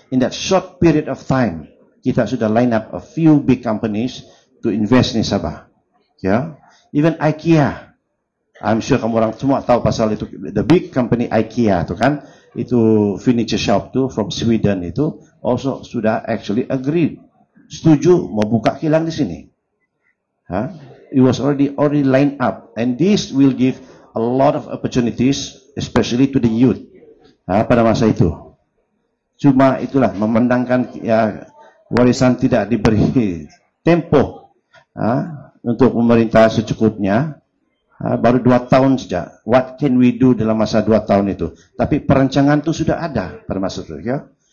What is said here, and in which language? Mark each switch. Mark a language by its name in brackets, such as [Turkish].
[English] In that short period of time. [Malay] Kita sudah [English] line up a few big companies to invest in Sabah. Yeah? Even IKEA. I'm sure [Malay] kamu orang semua tahu pasal itu. [English] The big company IKEA [Malay] tu kan. Itu [English] furniture shop tu from Sweden [Malay] itu. [English] Also [Malay] sudah [English] actually agreed. [Malay] Setuju mau buka kilang di sini. [English] It was already lined up. And this will give a lot of opportunities, especially to the youth. [Malay] Pada masa itu. Cuma itulah memandangkan warisan tidak diberi tempo untuk pemerintah secukupnya, baru 2 tahun saja. [English] What can we do [Malay] dalam masa 2 tahun itu? Tapi perancangan itu sudah ada pada masa itu, ya.